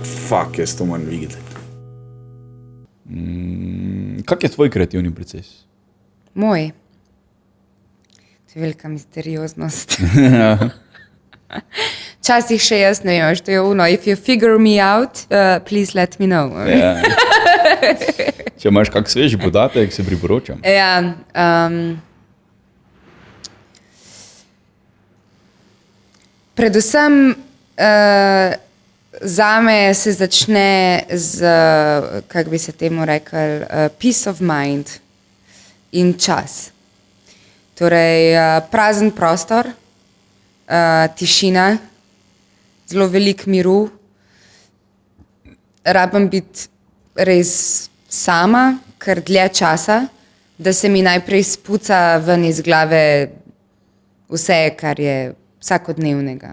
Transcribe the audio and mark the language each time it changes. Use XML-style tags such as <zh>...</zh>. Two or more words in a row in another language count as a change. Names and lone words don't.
<sl>fuck, jaz to moram videti. Kak je tvoj kreativni proces? Moj. To je velika misterioznost. Časih še jaz ne vem,</sl> <hr>što je ono,</hr> <en>if you figure me out, please let me know.</en> <sl>Ja. Če imaš kak sveži podatek, se priporočam. Ja, predvsem zame se začne z, kako bi se temu rekel,</sl> <en>peace of mind</en> <sl>in čas. Torej, prazen prostor, tišina, zelo veliko miru, rabim biti res sama, ker dlje časa, da se mi najprej spuca ven iz glave vse, kar je vsakodnevnega.</sl>